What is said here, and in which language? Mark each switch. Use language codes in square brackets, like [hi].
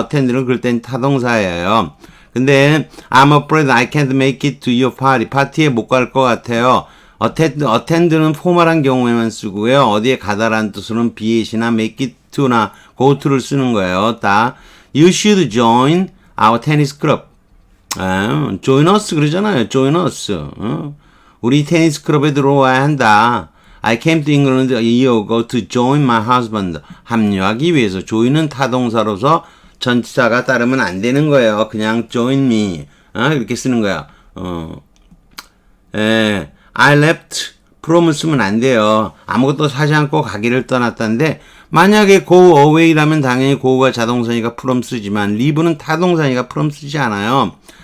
[ko] attend는 그럴 땐 타동사예요. 근데 [en] I'm afraid I can't make it to your party. [ko] 파티에 못 갈 것 같아요. attend는 포멀한 경우에만 쓰고요. 어디에 가다라는 뜻으로는 be it이나 make it to나 go to를 쓰는 거예요. [en] 다 You should join our tennis club. join us [ko] 그러잖아요. [en] join us. [ko] 우리 테니스 클럽에 들어와야 한다. [en] I came to England a year ago to join my husband. [ko] 합류하기 위해서. join은 타동사로서 전치사가 따르면 안 되는 거예요. 그냥 [en] join me. [ko] 이렇게 쓰는 거야. [en] I left from [ko] 을 쓰면 안 돼요. 아무것도 사지 않고 가기를 떠났다는데 만약에 go away라면 당연히 go가 자동사니까 from 쓰지만 leave는 타동사니까 from 쓰지 않아요.